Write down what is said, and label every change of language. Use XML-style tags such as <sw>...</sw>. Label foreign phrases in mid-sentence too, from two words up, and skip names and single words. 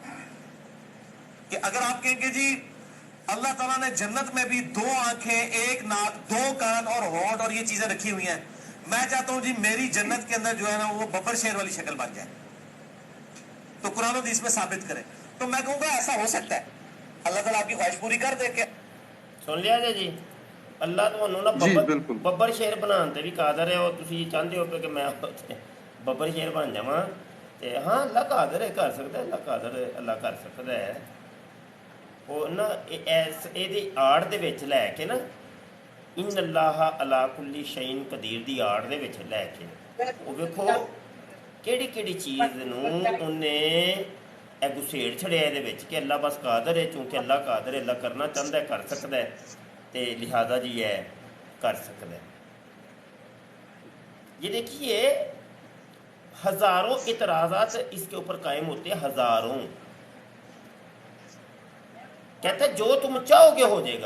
<ur>کہ اگر آپ کہیں کہ جی اللہ تعالیٰ نے جنت میں بھی 2 آنکھیں، 1 ناک، 2 کان اور ہونٹ اور یہ چیزیں رکھی ہوئی ہیں، میں چاہتا ہوں جی میری جنت کے اندر جو ہے نا وہ ببر شیر والی شکل بن جائے، تو قرآن و حدیث میں ثابت کرے. تو میں کہوں گا ایسا ہو سکتا ہے، اللہ تعالیٰ آپ کی خواہش پوری کر دے. کہ</ur> <pa>سن لیا جی اللہ تمہوں نا</pa> <ur>جی بالکل</ur> <pa>ببر شیر بنان تے بھی قادر ہے، اور تسی چاہتے ہو کہ میں ببر شیر بن جاواں تے ہاں</pa> <ur>اللہ قادر ہے، کر سکتا ہے، اللہ قادر ہے، اللہ کر سکتا ہے.</ur> <pa>وہ نا یہ آڑ دے وچ لے کے نا</pa> <ar>ان اللہ علی کل شیء قدیر</ar> <pa>دی آڑ دے وچ لے کے وہ ویکھو کیڑی کیڑی چیز نوں انہیں اے گسیڑ چھڑیا دے وچ کہ اللہ بس قادر ہے، چونکہ اللہ قادر ہے، اللہ کرنا چاہتا ہے کر سکتا ہے، تے لہذا جی ہے کر سکتا ہے.</pa> <ur>یہ دیکھیے ہزاروں اعتراضات اس کے اوپر قائم ہوتے ہیں، ہزاروں. کہتا ہے جو تم چاہو گے ہو جائے گا.</ur>